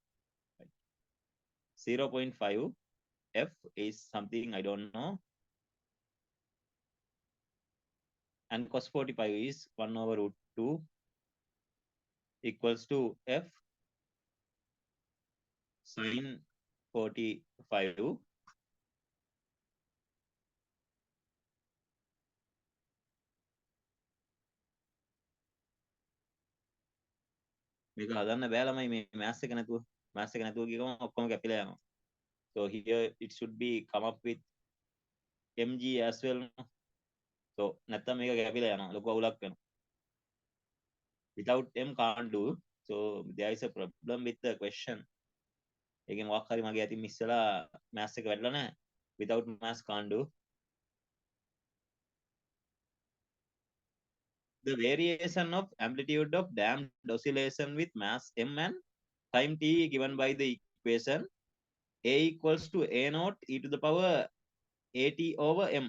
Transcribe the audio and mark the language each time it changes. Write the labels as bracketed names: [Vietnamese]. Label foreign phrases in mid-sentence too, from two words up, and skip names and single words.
[English] 0.5 F is something I don't know. And cos 45 is 1 over root 2 equals to F sin 45. [Sinhala] මේක හදන්න බෑ ළමයි මේ මෑත්ස් එක නැතුව ගියම ඔක්කොම කැපිලා යනවා. [English] So here it should be come up with mg as well. [Sinhala] So නැත්තම් මේක කැපිලා යනවා ලොකු අවුලක් වෙනවා. [English] Without m can't do. So there is a problem with the question. [Sinhala] ඒකෙන් මොකක් හරි මගේ අතින් මිස් වෙලා මෑත්ස් එක වැඩිලා නැහැ. [English] Without maths can't do. The variation of amplitude of damped oscillation with mass m and time t given by the equation a equals to a naught e to the power at over m.